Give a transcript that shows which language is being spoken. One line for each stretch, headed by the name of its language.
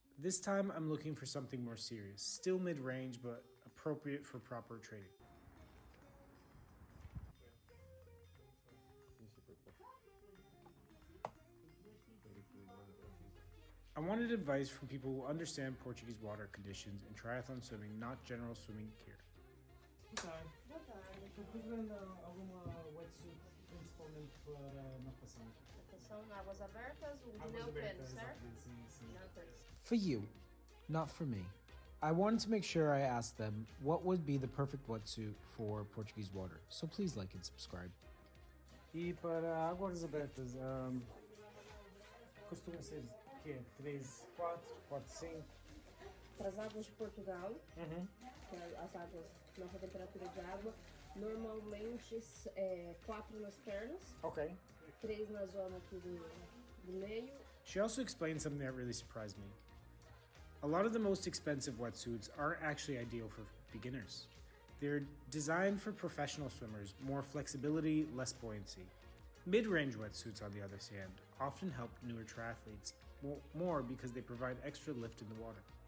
English: This time, I'm looking for something more serious, still mid-range, but appropriate for proper training. I wanted advice from people who understand Portuguese water conditions and triathlon swimming, not general swimming gear.
Portuguese: Boa tarde. Estou procurando alguma wetsuit, principalmente para natação. Natação, águas abertas, Águas neopreno, abertas, certo? sim, sim. Neopreno.
English: For you, not for me. I wanted to make sure I asked them what would be the perfect wetsuit for Portuguese water. So please like and subscribe.
Portuguese: E para águas abertas, costuma ser o quê? 3, 4, pode 5? Para as águas de Portugal, que é as águas, nossa temperatura de água, normalmente 4 nas pernas,
English: Okay.
Portuguese: 3 na zona aqui do meio.
English: She also explained something that really surprised me. A lot of the most expensive wetsuits aren't actually ideal for beginners. They're designed for professional swimmers, more flexibility, less buoyancy. Mid-range wetsuits, on the other hand, often help newer triathletes more because they provide extra lift in the water.